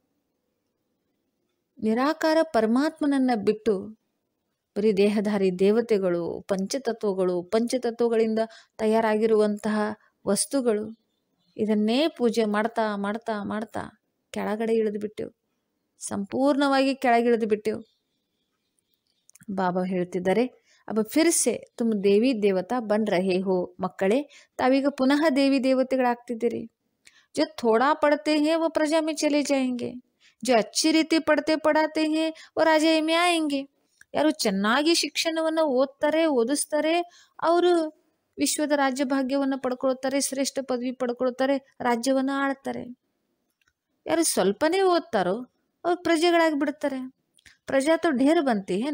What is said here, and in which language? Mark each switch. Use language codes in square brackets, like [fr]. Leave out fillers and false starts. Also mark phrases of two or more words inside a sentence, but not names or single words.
[kn] ನಿರಾಕಾರ ಪರಮಾತ್ಮನನ್ನ ಬಿಟ್ಟು ಬರೀ ದೇಹಧಾರಿ ದೇವತೆಗಳು, ಪಂಚತತ್ವಗಳಿಂದ ತಯಾರಾಗಿರುವಂತಹ ವಸ್ತುಗಳು, ಇದನ್ನೇ ಪೂಜೆ ಮಾಡ್ತಾ ಮಾಡ್ತಾ ಮಾಡ್ತಾ ಕೆಳಗಡೆ ಇಳಿದು ಬಿಟ್ಟೆವು, ಸಂಪೂರ್ಣವಾಗಿ ಕೆಳಗಿಳಿದು ಬಿಟ್ಟೆವು. ಬಾಬಾ ಹೇಳ್ತಿದ್ದಾರೆ, [hi] अब फिर से तुम देवी देवता बन रहे हो. [kn] ಮಕ್ಕಳೇ, ತಾವೀಗ ಪುನಃ ದೇವಿ ದೇವತೆಗಳಾಗ್ತಿದ್ದೀರಿ. [hi] जो थोड़ा पढ़ते हैं वो प्रजा में चले जाएंगे, जो अच्छी ರೀತಿ ಪढ़ते पढ़ाते हैं वो राजा में आएंगे. [kn] ಯಾರು ಚೆನ್ನಾಗಿ ಶಿಕ್ಷಣವನ್ನು ಓದಿಸ್ತಾರೆ ಅವರು ವಿಶ್ವದ ರಾಜ್ಯ ಭಾಗ್ಯವನ್ನು ಪಡ್ಕೊಳ್ತಾರೆ, ಶ್ರೇಷ್ಠ ಪದವಿ ಪಡ್ಕೊಳ್ತಾರೆ, ರಾಜ್ಯವನ್ನು ಆಳ್ತಾರೆ. ಯಾರು ಸ್ವಲ್ಪನೇ ಓದ್ತಾರೋ ಅವ್ರು ಪ್ರಜೆಗಳಾಗಿ ಬಿಡ್ತಾರೆ. [hi] प्रजा तो ढेर बनती है ना.